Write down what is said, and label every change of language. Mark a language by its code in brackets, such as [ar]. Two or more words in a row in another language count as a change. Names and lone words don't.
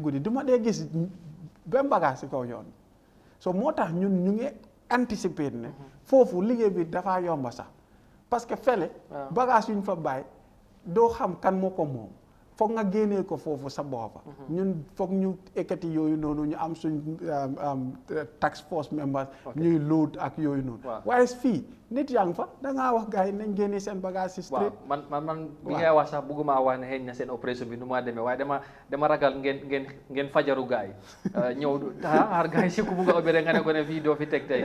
[wo] guddi du ma dee gis benn bagage si kaw yoon so moo tax ñun ñu ngi anticiper ne foofu liggéey bi dafa yomba sax [fr] parce que [wo] fele bagage yu ñu fa bàyyi doo xam kan moo ko moom foog nga génnee ko foofu sa boppa ñun foog ñu ekkati yooyu noonu ñu am suñ [en] task force members [wo] ñuy load ak yooyu noonu waaye fii nit yaa ngi fa da ngaa wax gars yi nañ génnee seen bagage si street man bi ngay wax sax bëgguma wax ne xëy na seen opération bi nu ma demee waaye dama ragal ngeen fajaru gars yi ñëw xaar gars yi si ku bugg a opéré nga ne ko ne fii doo fi teg tey